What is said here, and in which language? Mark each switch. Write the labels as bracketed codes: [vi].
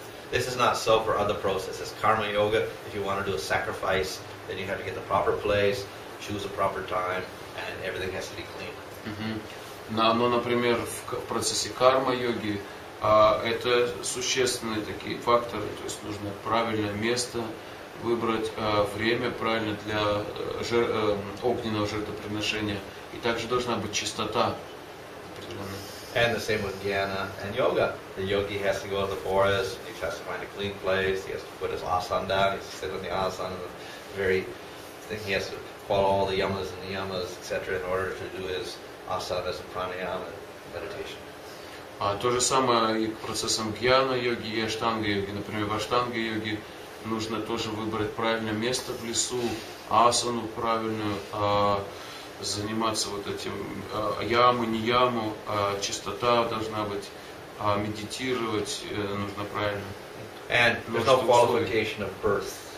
[en] This is not so for other processes. Karma yoga, if you want to do a sacrifice, then you have to get the proper place, choose a proper time, and everything has to be clean. [ru] Но, например, в процессе карма-йоги это существенные такие факторы, то есть нужно правильное место выбрать, время правильно для огненного жертвоприношения, и также должна быть чистота определенная. [en] And the same with jnana and yoga. The yogi has to go to the forest, he has to find a clean place, he has to put his asana down, he has to sit on the asana, he has to follow all the yamas and niyamas, etc. in order to do his asanas and pranayama and meditation. [ru] То же самое и к процессам гьяна-йоги и аштанга-йоги. Например, в аштанга-йоге нужно тоже выбрать правильное место в лесу, асану правильную, заниматься вот этим яму, не яму, чистота должна быть, медитировать нужно правильно. [en] And there's no qualification of birth.